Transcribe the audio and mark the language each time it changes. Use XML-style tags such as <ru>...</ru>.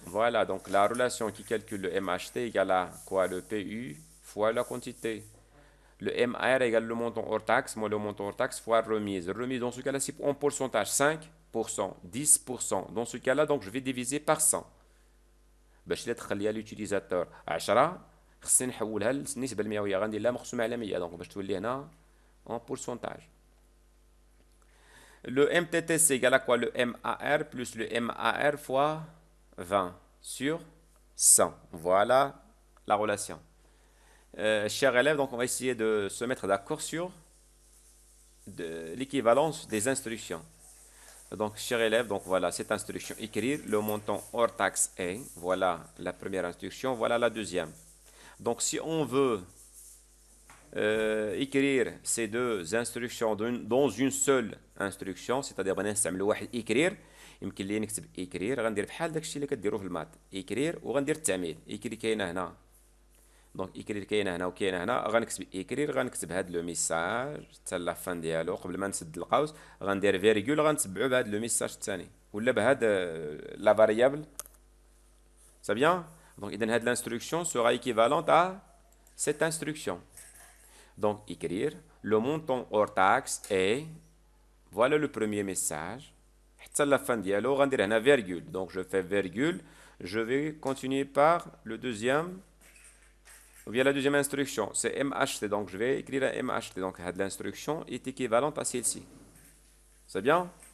<fr>Voilà, donc la relation qui calcule le MHT égale à quoi? Le PU fois la quantité. Le MR égale le montant hors taxe, moi le montant hors taxe fois remise. Remise, dans ce cas-là, c'est en pourcentage, 5%, 10%. Dans ce cas-là, donc je vais diviser par 100.</fr> <ar>باش لا تخليها l'utilisateur 10 خصني نحولها للنسبة المئوية غندير لها مقسومة على 100 دونك باش تولي هنا</ar> <fr>en pourcentage. Le MTT, c'est égal à quoi? Le MAR plus le MAR fois 20 sur 100. Voilà la relation. Chers élèves, donc on va essayer de se mettre d'accord sur l'équivalence des instructions. Donc, chers élèves, donc voilà cette instruction. Écrire le montant hors taxe est. Voilà la première instruction. Voilà la deuxième. Donc, si on veut écrire ces deux instructions dans une seule instruction, c'est-à-dire</fr> <ar>بغينا نستعملوا واحد écrire يمكن لي نكتب écrire غندير بحال داكشي اللي كديروا في المات écrire وغندير التعميل écrire كاينه هنا دونك écrire كاينه هنا وكاينه هنا غنكتب écrire غنكتب هاد لو ميساج حتى لا فان ديالو قبل ما نسد القوس غندير فيرغول غنتبعو بهاد لو ميساج الثاني ولا بهاد لا فاريابل سا بيان دونك اذا هاد</ar> <fr>l'instruction sera équivalente à cette instruction. Donc, écrire le montant hors taxe est, voilà le premier message. حتى la fin dialogue,</fr> <ar>غندير هنا</ar> <fr>virgule. Donc, je fais virgule. Je vais continuer par le deuxième, ou bien la deuxième instruction. C'est MHT. Donc, je vais écrire un MHT. Donc, l'instruction est équivalente à celle-ci. C'est bien?</fr>